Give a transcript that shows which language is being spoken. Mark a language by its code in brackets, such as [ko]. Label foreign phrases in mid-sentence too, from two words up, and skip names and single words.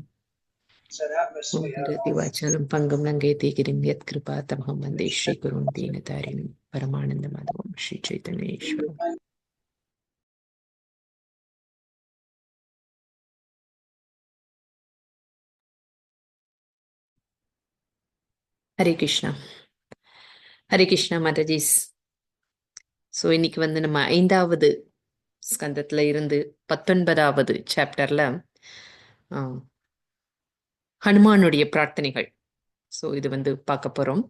[sa] वाचालं पङ्गं लङ्घयति गिरिं यत्कृपा तमहं वन्दे श्रीगुरुं दीनतारिणीं परमानन्दमाधवं श्रीचैतन्येश्वरम्। [ta] ஹரே கிருஷ்ணா. ஹரே கிருஷ்ணா மாதாஜிஸ். ஸோ இன்னைக்கு வந்து நம்ம 5வது ஸ்கந்தத்துல இருந்து 19வது சாப்டர்ல ஹனுமானுடைய பிரார்த்தனைகள். ஸோ இது வந்து பார்க்க போறோம்.